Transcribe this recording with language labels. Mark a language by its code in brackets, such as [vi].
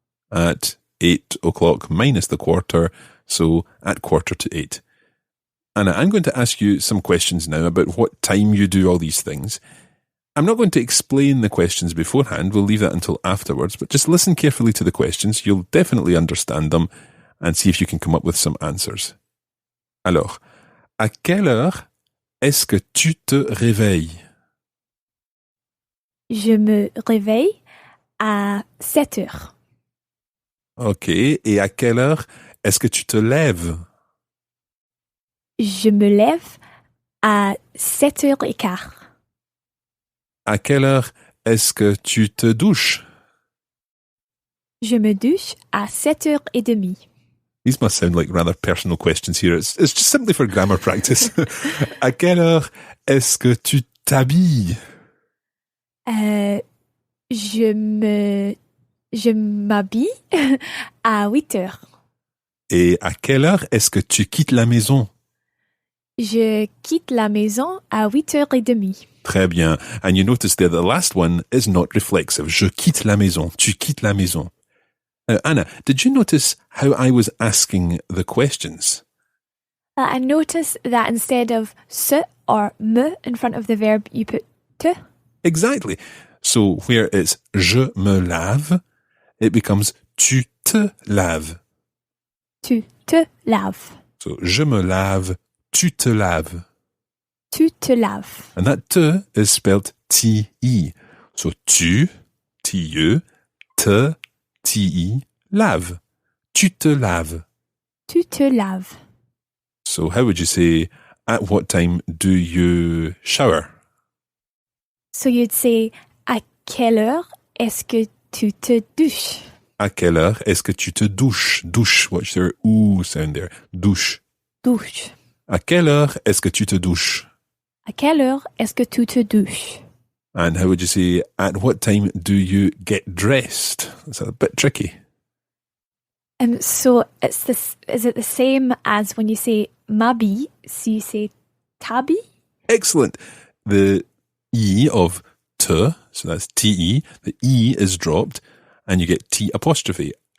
[en] At 8 o'clock minus the quarter, so at 7:45. Anna, I'm going to ask you some questions now about what time you do all these things. I'm not going to explain the questions beforehand. We'll leave that until afterwards, but just listen carefully to the questions. You'll definitely understand them and see if you can come up with some answers. [fr] Alors, à quelle heure est-ce que tu te réveilles? Je me réveille à 7 heures. OK. Et à quelle heure est-ce que tu te lèves? Je me lève à 7h15. À quelle heure est-ce que tu te douches? Je me douche à 7h30. [en] These must sound like rather personal questions here. It's just simply for grammar practice. [fr] À quelle heure est-ce que tu t'habilles? Je m'habille à 8 heures. Et à quelle heure est-ce que tu quittes la maison? Je quitte la maison à 8h30. Très bien. [en] And you notice there the last one is not reflexive. [fr] Je quitte la maison. [en] Tu quittes la maison. Now, Anna, did you notice how I was asking the questions? I noticed that instead of se or me in front of the verb, you put te. Exactly. So where it's [fr] je me lave, [en] it becomes [fr] tu te laves. Tu te laves. So je me lave, tu te laves. Tu te laves. [en] And that te is spelled T-E. [fr] So tu, T-E, te, T-E, lave. tu te laves. Tu te laves. [en] So how would you say, at what time do you shower? So you'd say, [fr] à quelle heure est-ce que tu te douches? À quelle heure est-ce que tu te douches? [en] Douche, watch their ooh sound there. [fr] Douche. Douche. À quelle heure est-ce que tu te douches? À quelle heure est-ce que tu te douches? [en] And how would you say, at what time do you get dressed? That's a bit tricky. So is it the same as when you say m'habille, so you say t'habille? Excellent. The E of te, so that's T-E, the E is dropped and you get T apostrophe.